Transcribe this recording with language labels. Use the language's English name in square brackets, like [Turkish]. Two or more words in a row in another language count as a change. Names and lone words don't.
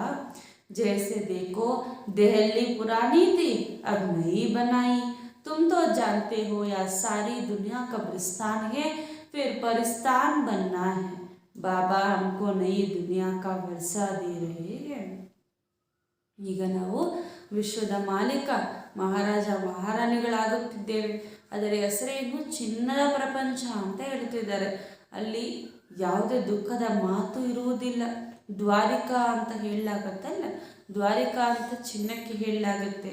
[Hindi] जैसे देखो दिल्ली पुरानी थी, अब नई बनाई. तुम तो जानते हो यह सारी दुनिया कब्रिस्तान है, फिर परिस्तान बनना है. बाबा हमको नई दुनिया का वर्षा दे रहे हैं. [Kannada] ಈಗ ನಾವು ವಿಶ್ವದ ಮಾಲೀಕ ಮಹಾರಾಜ ಮಹಾರಾಣಿಗಳಾಗುತ್ತಿದ್ದೇವೆ. ಅದರ ಹೆಸರೇನು, ಚಿನ್ನದ ಪ್ರಪಂಚ ಅಂತ ಹೇಳ್ತಿದ್ದಾರೆ. ಅಲ್ಲಿ ಯಾವುದೇ ದುಃಖದ ಮಾತು ಇರುವುದಿಲ್ಲ. ದ್ವಾರಿಕಾ ಅಂತ ಹೇಳಲಾಗತ್ತಲ್ಲ, ದ್ವಾರಿಕಾ ಅಂತ ಚಿನ್ನಕ್ಕೆ ಹೇಳಲಾಗುತ್ತೆ.